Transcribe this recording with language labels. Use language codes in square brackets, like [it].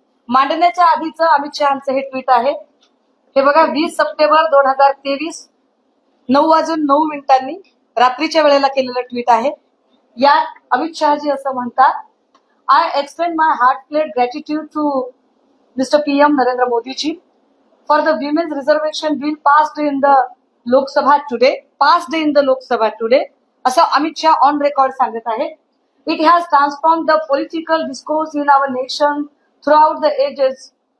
[mr] मांडण्याच्या आधीचं अमित शहाचं हे ट्विट आहे. हे बघा, 20 सप्टेंबर 2023 9:09 रात्रीच्या वेळेला केलेलं ट्विट आहे. यात अमित शहाजी असं म्हणतात, [en] I extend my heartfelt gratitude to Mr. PM Narendra Modi ji for the women's reservation bill passed in the Lok Sabha today. [mr] असं अमित शहा ऑन रेकॉर्ड सांगत आहे. [en] It has transformed the political discourse in our nation throughout the ages.